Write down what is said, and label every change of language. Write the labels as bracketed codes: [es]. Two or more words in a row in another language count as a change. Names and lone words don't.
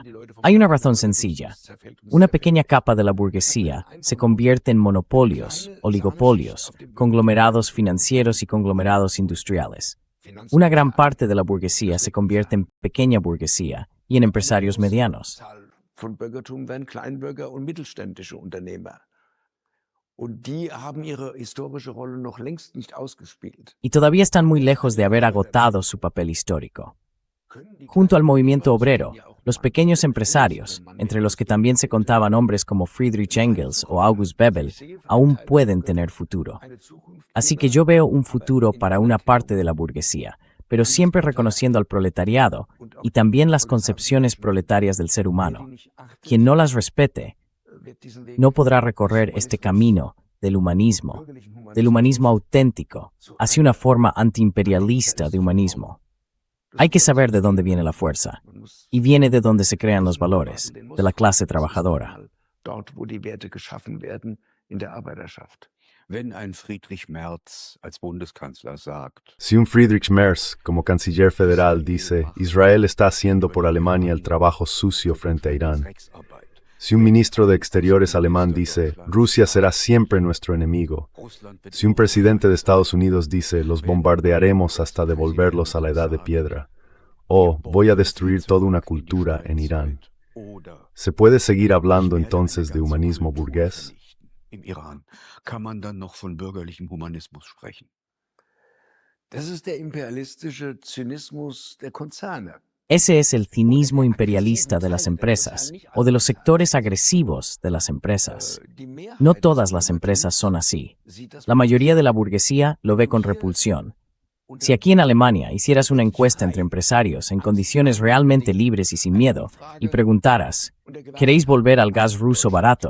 [es] Hay una razón sencilla. Una pequeña capa de la burguesía se convierte en monopolios, oligopolios, conglomerados financieros y conglomerados industriales. Una gran parte de la burguesía se convierte en pequeña burguesía y en empresarios medianos. [de] Von Bürgertum werden Kleinbürger und mittelständische Unternehmer. Und die haben ihre historische Rolle noch längst nicht ausgespielt. [es] Y todavía están muy lejos de haber agotado su papel histórico. Junto al movimiento obrero, los pequeños empresarios, entre los que también se contaban hombres como Friedrich Engels o August Bebel, aún pueden tener futuro. Así que yo veo un futuro para una parte de la burguesía, pero siempre reconociendo al proletariado y también las concepciones proletarias del ser humano. Quien no las respete, no podrá recorrer este camino del humanismo auténtico, hacia una forma antiimperialista de humanismo. Hay que saber de dónde viene la fuerza, y viene de donde se crean los valores, de la clase trabajadora. [de] Dort, wo die Werte geschaffen werden, in der Arbeiterschaft. Wenn ein Friedrich Merz als Bundeskanzler sagt, [es] Si un Friedrich Merz, como canciller federal, dice, Israel está haciendo por Alemania el trabajo sucio frente a Irán. [de] Drecksarbeit, [es] Si un ministro de Exteriores alemán dice, Rusia será siempre nuestro enemigo. [de] Russland wird [es] Si un presidente de Estados Unidos dice, los bombardearemos hasta devolverlos a la edad de piedra. O, voy a destruir toda una cultura en Irán. [de] oder [es] ¿Se puede seguir hablando entonces de humanismo burgués? [de] im Iran, kann man dann noch von bürgerlichem Humanismus sprechen? Das ist der imperialistische Zynismus der Konzerne. [es] Ese es el cinismo imperialista de las empresas, o de los sectores agresivos de las empresas. No todas las empresas son así. La mayoría de la burguesía lo ve con repulsión. Si aquí en Alemania hicieras una encuesta entre empresarios en condiciones realmente libres y sin miedo, y preguntaras, ¿queréis volver al gas ruso barato?